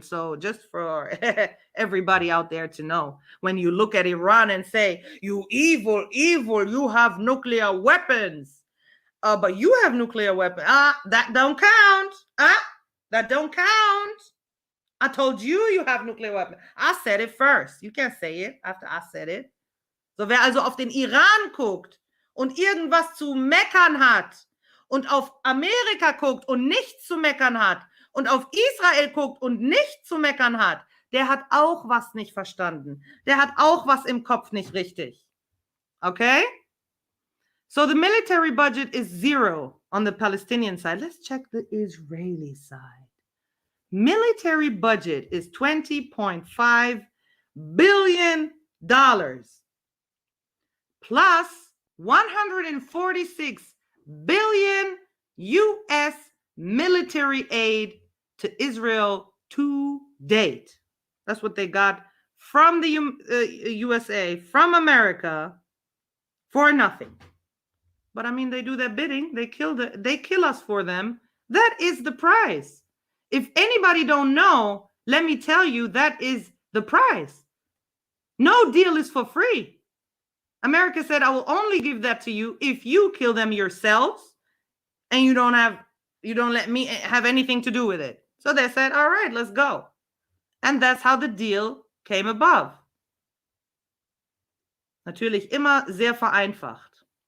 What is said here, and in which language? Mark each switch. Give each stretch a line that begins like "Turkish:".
English: So just for everybody out there to know, when you look at Iran and say, you evil, you have nuclear weapons. But you have nuclear weapons. That don't count. That don't count. I told you have nuclear weapons. I said it first. You can't say it after I said it.
German: So wer also auf den Iran guckt und irgendwas zu meckern hat und auf Amerika guckt und nichts zu meckern hat und auf Israel guckt und nichts zu meckern hat, der hat auch was nicht verstanden. Der hat auch was im Kopf nicht richtig. Okay?
English: So the military budget is $0 on the Palestinian side. Let's check the Israeli side. Military budget is $20.5 billion plus 146 billion U.S. military aid to Israel to date. That's what they got from the USA, from America, for nothing. But I mean, they do their bidding. They kill us for them. That is the price. If anybody don't know, let me tell you, that is the price. No deal is for free. America said, I will only give that to you if you kill them yourselves and you don't let me have anything to do with it. So they said, all right, let's go. And that's how the deal came above.
German: Natürlich immer sehr vereinfacht.